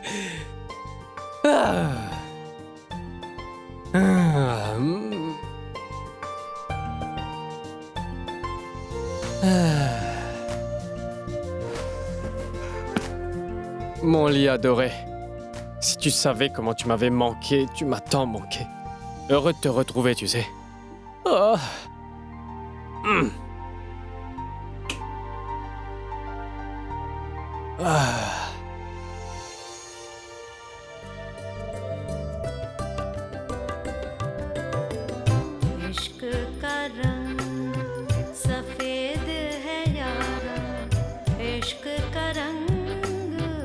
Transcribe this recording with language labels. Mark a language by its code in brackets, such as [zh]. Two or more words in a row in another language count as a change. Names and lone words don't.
[fr] Ah. Ah, mm. Ah. Mon lit adoré. Si tu savais comment tu m'avais manqué, tu m'as tant manqué. Heureux de te retrouver, tu sais. Oh. Mm. Ah. [hi] इश्क का रंग सफेद है यारा इश्क का रंग